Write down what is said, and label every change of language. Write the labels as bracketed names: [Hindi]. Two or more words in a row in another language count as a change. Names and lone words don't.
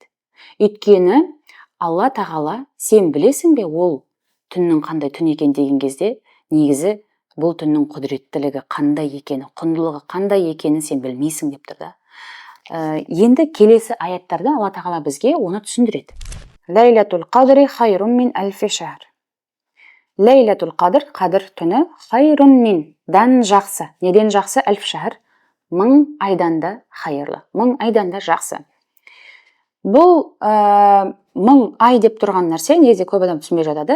[Kazakh] Өйткені Алла тағала сен білесің бе ол түннің қандай түн екен деген кезде, негізі бұл түннің құдіреттілігі қандай екені, құндылығы қандай екенін сен білмейсің деп тұр да. Енді келесі аяттарда Алла тағала бізге оны түсіндіреді. [Arabic] ليلة القدر خير من ألف شهر. ليلة القدر, [Kazakh] қадір түні, [Arabic] خير من, [Kazakh] дан жақсы. Неден жақсы? [Arabic] ألف شهر, [Kazakh] 1000 айдан да хайырлы, 1000 айдан да жақсы. Бұл 1000 ай деп тұрған нәрсе негізі көп адам түсінбей жатады.